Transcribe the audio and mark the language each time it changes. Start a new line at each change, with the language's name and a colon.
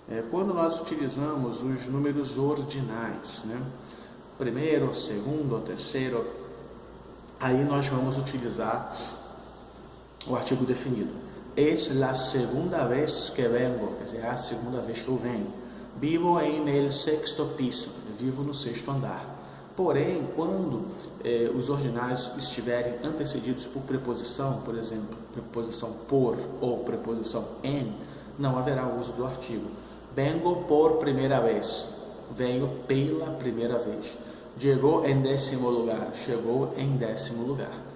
Portuguese: Quando nós utilizamos os números ordinais, primeiro, segundo, terceiro, aí nós vamos utilizar o artigo definido.
Spanish: Es la segunda vez que vengo,
Portuguese: quer dizer, é a segunda vez que eu venho.
Spanish: Vivo en el sexto piso,
Portuguese: vivo no sexto andar. Porém, quando os ordinais estiverem antecedidos por preposição, por exemplo, preposição por ou preposição en, não haverá o uso do artigo.
Spanish: Vengo por primeira vez,
Portuguese: venho pela primeira vez. Chegou em 10º lugar, chegou em 10º lugar.